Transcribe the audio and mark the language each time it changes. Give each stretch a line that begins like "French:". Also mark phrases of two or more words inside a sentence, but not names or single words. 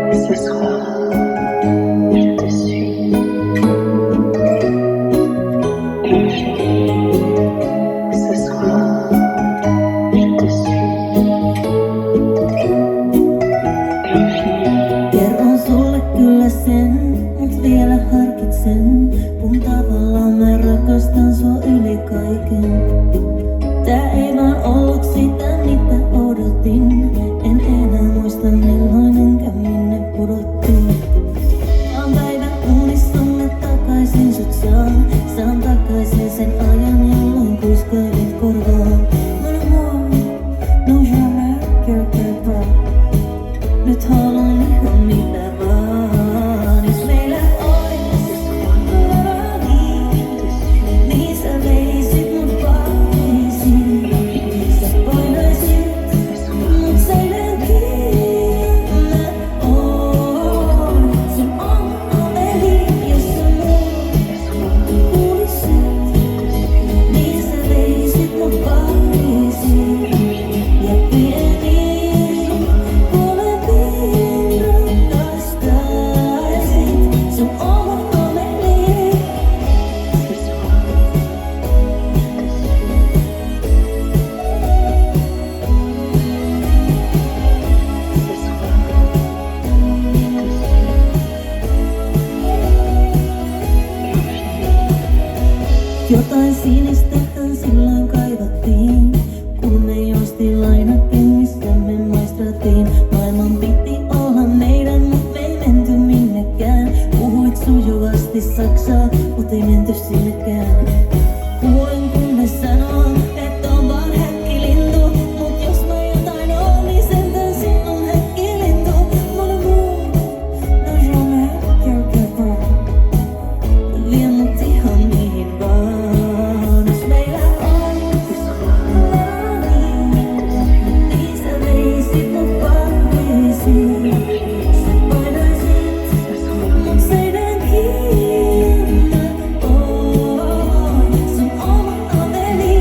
French: Ce soir, je te suis. Infini. Ce soir, je te suis. Infini.
Finnish: Kerron sulle kyllä sen, mut vielä harkitsen, kun tavallaan mä rakastan sua yli kaiken. Tää ei vaan ollut sitä, mitä odotin. En enää muista milloin enkä minne pudottiin. Saan päivän unissamme takaisin sut saan. Saan takaisin sen ajan, jolloin kuiskailin korvaan.
French: Mon amour, non jamais quelque part.
Finnish: Nyt haluan ihan mitä vaan. Jos meillä ois niin sä veisit mut parisiin. Sä painaisit mut selän kiinni. Mä oon sun oma oveli. Jos sä mut kuulisit, niin sä veisit mut parisiin. Ja pieniin molempiin rakastaisit sun oma oveli.
French: Ce soir, je te suis. Ce soir, je te suis.
Finnish: Jotain sinistähän silloin kaivattiin, kun me juostiin lainakengissämme maistratiin. Maailman piti olla meidän, mut me ei menty minnekään. Puhuit sujuvasti saksaa, mut ei menty sinnekään. Kuulen kun ne sanoo, et on vaan häkkilintu, mut jos mä jotain oon, niin sentään sinun häkkilintu.
French: Mon amour, non jamais quelque part.
Finnish: Vie mut ihan mihin vaan. Jos meillä ois niin sä veisit mut parisiin. Sä painaisit mut seinään kiinni. Mä oon sun oma oveli.